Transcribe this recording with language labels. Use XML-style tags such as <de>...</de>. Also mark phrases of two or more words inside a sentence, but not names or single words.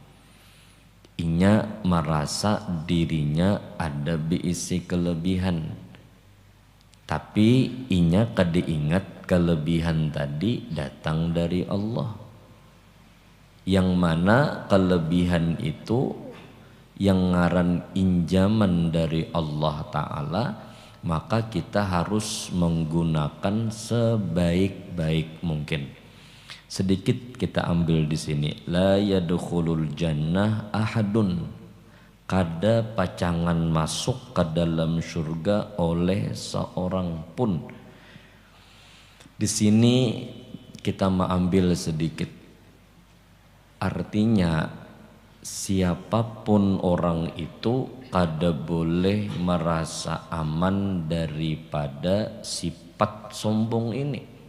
<id>Inya merasa dirinya ada diisi kelebihan, tapi inya kada ingat kelebihan tadi datang dari Allah, yang mana kelebihan itu yang ngaran injaman dari Allah Ta'ala, maka kita harus menggunakan sebaik-baik mungkin. Sedikit kita ambil di sini,</id> <ar>لا يدخل الجنة أحد,</ar> <id>kada pacangan masuk ke dalam surga oleh seorang pun. Di sini kita mengambil sedikit, artinya siapapun orang itu kada boleh merasa aman daripada sifat sombong ini.</id>